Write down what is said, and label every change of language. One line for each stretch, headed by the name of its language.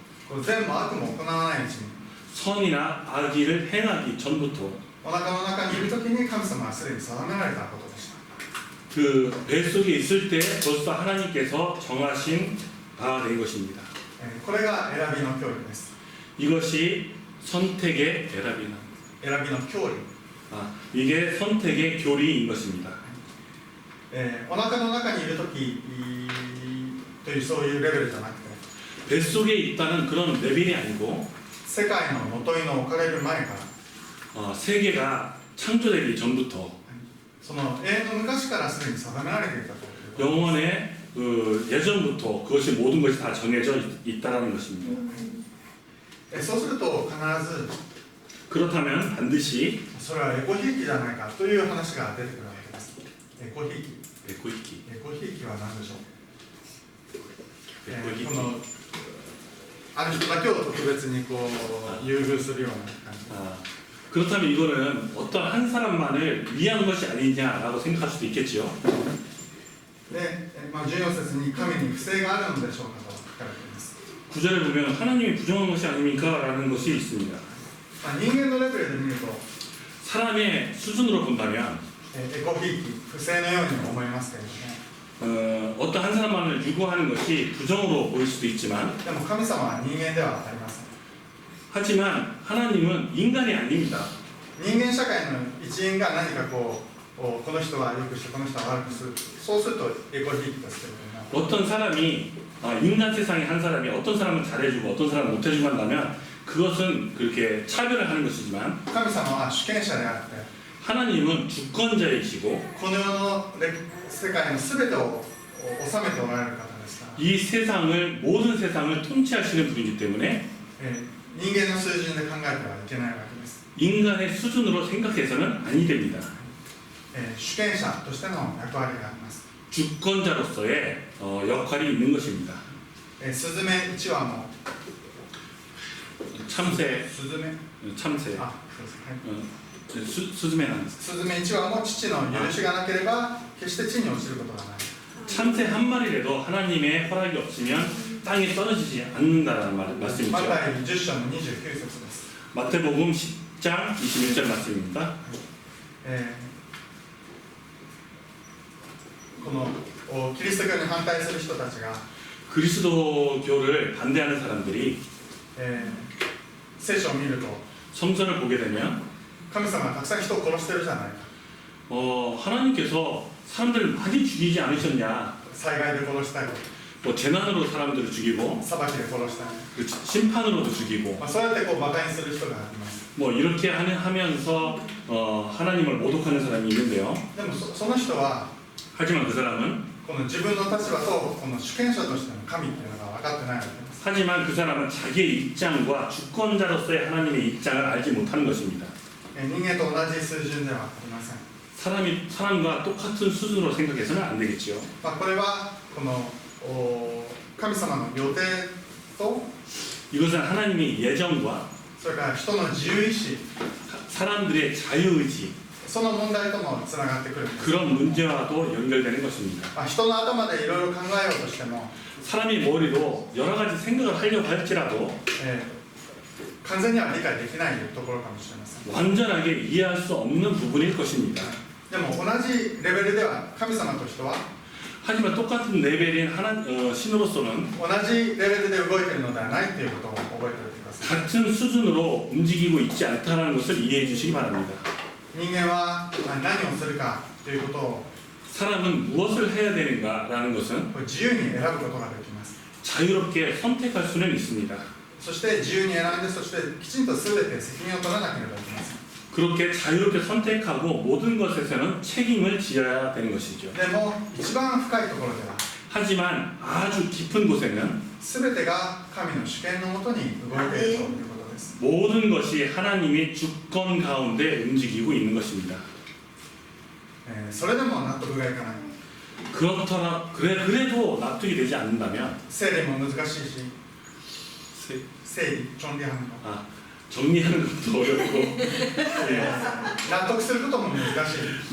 Japanese: こう善も悪も行わないうちに、
Korean: 선이나 악의를 행하기 전부터
Japanese: お腹の中にいる時に神様はすでに定められたことでした。
Korean: 그 뱃속에 있을 때 벌써 하나님께서 정하신 바가 된 것입니다.
Japanese: これが選びの教理です。
Korean: 이것이 선택의 에라비나.
Japanese: 選びの教理。
Korean: 이게 선택의 교리인 것입니다.
Japanese: お腹の中にいる時というそういうレベルじゃなくて、
Korean: 뱃속에 있다는 그런 레벨이 아니고
Japanese: 世界の元に置かれる前から、
Korean: 세계가 창조되기 전부터
Japanese: その永遠の昔からすでに定められていたという。
Korean: 영원의 예전부터 그것이 모든 것이 다 정해져 있다라는 것입니다.
Japanese: そうすると必ず
Korean: 그렇다면 반드시
Japanese: それはエコひいきじゃないかという話が出てくるわけです。エコひいき。
Korean: 에코이키.
Japanese: エコひいきは何でしょう。
Korean: 에코이키.
Japanese: このある人だけを特別にこう優遇するような感じ。
Korean: 그렇다면 이거는 어떤 한 사람만을 위한 것이 아니냐라고 생각할 수도 있겠지요.
Japanese: で、14節に神に不正があるのでしょうかと書かれています。
Korean: 구절에 보면 하나님이 부정한 것이 아닙니까? 라는 것이 있습니다.
Japanese: 人間のレベルで見ると、
Korean: 사람의 수준으로 본다면
Japanese: エコひいき、不正のようにも思いますけれども、
Korean: 어떤 한 사람만을 유고하는 것이 부정으로 보일 수도 있지만
Japanese: でも神様は人間ではありません。
Korean: 하지만 하나님은 인간이 아닙니다.
Japanese: 人間社会の一員が何かこの人は良くしてこの人は悪くする、そうするとエコひいきですけれども、
Korean: 어떤 사람이 인간 세상의 한 사람이 어떤 사람은 잘해주고 어떤 사람은 못해주고 한다면 그것은 그렇게 차별을 하는 것이지만
Japanese: 神様は主権者であって、
Korean: 하나님은 주권자이시고
Japanese: この世の世界の全てを治めておられる方ですから、
Korean: 이 세상을 모든 세상을 통치하시는 분이기 때문에
Japanese: 人間の水準で考えてはいけないわけです。
Korean: 인간의 수준으로 생각해서는 아니 됩니다.
Japanese: 主権者としての役割があります。
Korean: 주권자로서의 역할이 있는 것입니다.
Japanese: スズメ1羽も
Korean: 참새,
Japanese: スズメ
Korean: 참새,
Japanese: あ、そうです、はい、
Korean: 수즈메는
Japanese: スズメ1羽も父の許しがなければ決して地に落ちることがない。
Korean: 참새 한 마리라도 하나님의 허락이 없으면 땅에 떨어지지 않는다는 말씀이죠.
Japanese: マタイ10章の29節です。
Korean: 마태복음 10장 21절 말씀입니다.
Japanese: このキリスト教に反対する人たちが、
Korean: 그리스도교를 반대하는 사람들이
Japanese: 聖書を見ると
Korean: 성전을 보게 되면
Japanese: 神様がたくさん人を殺してるじゃないか、
Korean: 하나님께서 사람들을 많이 죽이지 않으셨냐,
Japanese: 災害で殺したり、
Korean: 뭐 재난으로 사람들을 죽이고
Japanese: 裁きで殺したり、
Korean: 그 심판으로도 죽이고
Japanese: そうやってバカにする人がいます。
Korean: 뭐 이렇게 하면서 하나님을 모독하는 사람이 있는데요.
Japanese: でもその人は
Korean: 하지만 그 사람은
Japanese: この自分の立場とこの主権者としての神っていうのが分かってないわけです。
Korean: 하지만 그 사람은 자기의 입장과 주권자로서의 하나님의 입장을 알지 못하는 것입니다.
Japanese: 人間と同じ水準ではありません。
Korean: 사람과 똑같은 수준으로 생각해서는 안 되겠지요.
Japanese: これはこの神様の予定と
Korean: 이것은 하나님의 예정과
Japanese: それから人の自由意志、
Korean: 사람들의 자유의지,
Japanese: その問題ともつながってくるんです。
Korean: 그런 문제와도 연결되는 것입니다.
Japanese: 人の頭でいろいろ考えようとしても、
Korean: 사람이 머리로 여러 가지 생각을 하려고 할지라도
Japanese: 完全には理解できないところかもしれません。
Korean: 완전하게 이해할 수 없는 부분일 것입니다.
Japanese: でも同じレベルでは神様と人は
Korean: 하지만 똑같은 레벨인 신으로서는
Japanese: 同じレベルで動いているのではないということを覚えておいてください。
Korean: 같은 수준으로 움직이고 있지 않다는 것을 이해해 주시기 바랍니다.
Japanese: 人間は何をするかということを
Korean: 사람은 무엇을 해야 되는가라는 것은
Japanese: 自由に選ぶことができます。
Korean: 자유롭게 선택할 수는 있습니다.
Japanese: そして自由に選んで、そしてきちんと全て責任を取らなければいけません。
Korean: 그렇게 자유롭게 선택하고 모든 것에서는 책임을 지어야 되는 것이죠.
Japanese: でも一番深いところでは
Korean: 하지만 아주 깊은 곳에는
Japanese: 全てが神の主権のもとに動いているということです。
Korean: 모든 것이 하나님의 주권 가운데 움직이고 있는 것입니다.
Japanese: それでも納得がいかない。
Korean: 그래도 납득이 되지 않는다면
Japanese: 整理も難しいし、整理、
Korean: 정리하는 거、 정리하는 것도 어렵고
Japanese: 納得することも難しい。